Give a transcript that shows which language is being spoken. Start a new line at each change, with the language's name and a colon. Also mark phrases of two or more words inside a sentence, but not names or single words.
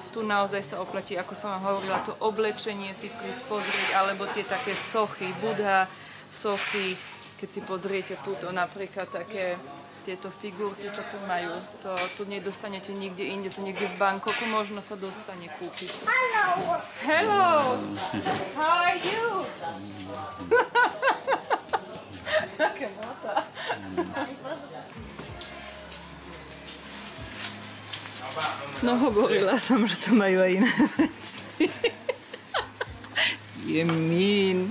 Slovak: Tu naozaj sa oplatí, ako som vám hovorila, to oblečenie si prísť pozrieť, alebo tie také sochy, Budha, sochy, keď si pozriete túto napríklad také tieto figurky, čo tu majú, to tu nedostanete nikde inde, to niekde v Bangkoku možno sa dostane kúpiť.
English: Hello! Hello! How are you?
Slovak: Aké mota. No hovorila som, že tu majú aj iné veci. Je mín.